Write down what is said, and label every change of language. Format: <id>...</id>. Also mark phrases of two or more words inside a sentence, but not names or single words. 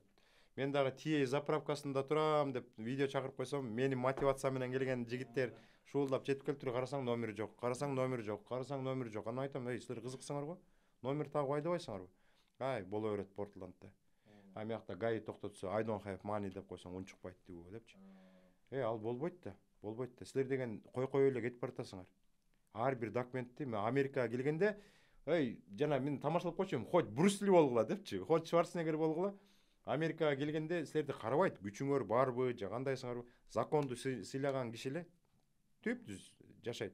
<ky>Мен дагы TA заправкасында турам деп видео чакырып койсом, менин мотивация менен келген жигиттер шуулдап жетип келиптир, карасаң номер жок. Анан айтам, силер кызыксыңар го? Номер тагып айдабайсыңарбы? Боло берет Портландда. Мыякта гаи токтотсо,</ky> <en>I don't have money</en> <ky>деп койсоң унчукпайт дегүү депчи. Ал болбойт да. Силер деген кой эле кетип баратасыңар. Ар бир документти мен Америкага келгенде, жана мен тамашалап койчумун, хоть Брюс Ли болгула депчи, хоть Шварценеггер болгула. Америкага келгенде силерди карабайт, күчүңөр барбы, же кандайсыңарбы, законду сыйлаган киши эле түп-түз жашайт.</ky>